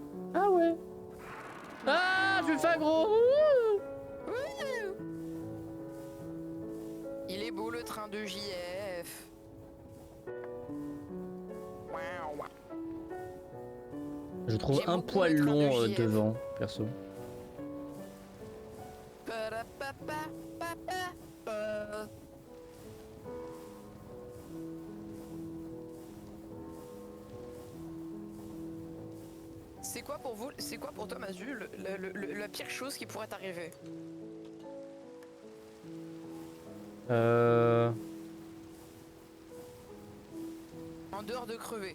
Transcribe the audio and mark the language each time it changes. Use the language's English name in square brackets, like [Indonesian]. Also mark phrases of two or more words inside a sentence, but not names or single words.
[French] Ah ouais. Ah, je me fais aggro. Ouh. Wouhou! Il est beau le train de JF. Waouh. Je trouve J'aime un beaucoup poil le train de long JF. devant, perso. Pa-da-pa-pa-pa-pa-pa. C'est quoi pour vous, c'est quoi pour toi Mazu, la pire chose qui pourrait t'arriver? En dehors de crever.